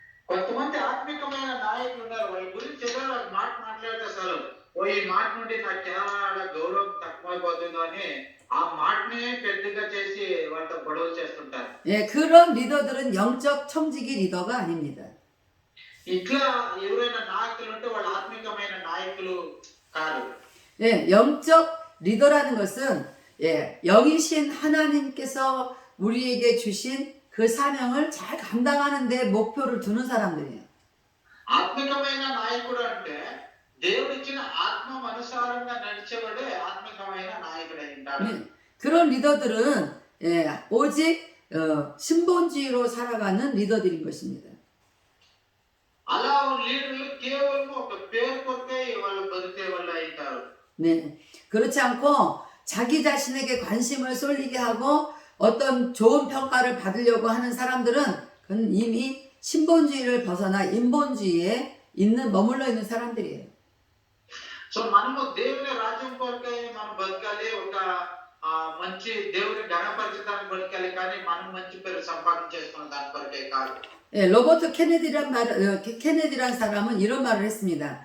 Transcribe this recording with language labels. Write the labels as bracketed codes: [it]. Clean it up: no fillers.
[te] కొంతమంది ఆత్మికమైన నాయకులు ఉన్నారు, వాళ్ళ గురించి ఏదో ఒక మాట మాట్లాడితే చాలు, ఈ మాట నుండి నాకు చాలా గౌరవం తక్కువైపోతుందో అని ఆ మాటనే పెద్దగా చేసి వాళ్ళతో గొడవలు చేస్తుంటారు. [ko] 예, 그런 리더들은 영적 청지기 리더가 아닙니다. [te] ఇట్లా ఎవరైనా నాయకులు ఉంటే వాళ్ళు ఆత్మికమైన నాయకులు కాదు. [ko] 예, 영적 리더라는 것은 영이신 하나님께서 우리에게 주신 그 사명을 잘 감당하는 데 목표를 두는 사람들이에요. [te] ఆత్మికమైన నాయకుడు అంటే దేవుడు ఇచ్చిన ఆత్మ అనుసారంగా నడిచేవాడే ఆత్మికమైన నాయకుడు అయి ఉంటాడు. [ko] 네, 그런 리더들은 오직 신본주의로 살아가는 리더들인 것입니다. [te] అలా లీడర్లు కేవలం ఒక పేరు కొరకే వాళ్ళు బతికే వాళ్ళు అవుతారు. [ko] 네, 그렇지 않고 자기 자신에게 관심을 쏠리게 하고 어떤 좋은 평가를 받으려고 하는 사람들은 그건 이미 신본주의를 벗어나 인본주의에 머물러 있는 사람들이에요. [te] సో మనము దేవుని రాజ్యం కొరకే మనం బతకాలి, ఒక మంచి దేవుని ఘనపరచడానికి బతకాలి, కానీ మనం మంచి పేరు సంపాదన చేసుకున్న దాని కొరకే కాదు. [ko] 예, 로버트 케네디란 사람은 이런 말을 했습니다.